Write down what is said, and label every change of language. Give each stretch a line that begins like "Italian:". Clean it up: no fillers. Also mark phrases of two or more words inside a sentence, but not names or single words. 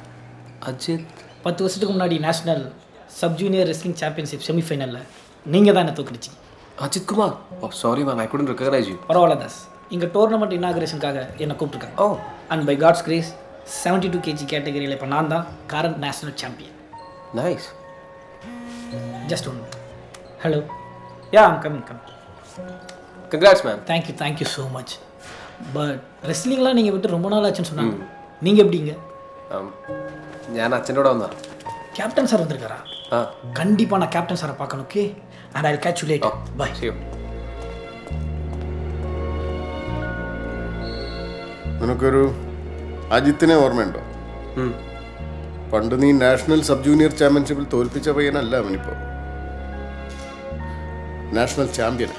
Malayalam: അജിത്
Tamil: 10 வருஷத்துக்கு முன்னாடி
English: national sub junior wrestling championship
Tamil: செமிஃபைனலில் நீங்கள் தான் என்ன தோக்கடிச்சிங்க.
English: അജിത് കുമാർ. oh sorry man, I couldn't recognise you.
Tamil: பரவாயில்ல தாஸ், இங்கே டோர்னமெண்ட் இனாகரேஷனுக்காக என்னை கூப்பிட்ருக்காங்க. ஓ.
English: and by God's grace
Tamil: 72 kg கேட்டகரியில் இப்போ நான் தான்
English: current national champion.
Malayalam: നൈസ്.
Tamil: ஜஸ்ட் ஒன்று.
English: hello, ya I'm coming. congrats man. thank you so much.
Tamil: பட் ரெஸ்லிங்லாம் நீங்கள் விட்டு ரொம்ப நாள் ஆச்சுன்னு சொன்னாங்க. நீங்கள் எப்படிங்க?
Malayalam: ഞാൻ അച്ഛൻ്റെ കൂടെ വന്നാ.
Tamil: கேப்டன் சார் வந்திருக்காரா? கண்டிப்பாக நான் கேப்டன் சாரை பார்க்கணும். ஓகே,
English: and I will catch you later. bye. See you.
Malayalam: നിനക്കൊരു അജിത്തിനെ ഓർമ്മയുണ്ടോ? പണ്ട് നീ
English: national sub junior championship
Malayalam: തോൽപ്പിച്ച പയ്യനല്ല അവനിപ്പോൾ നാഷണൽ ചാമ്പ്യനാണ്.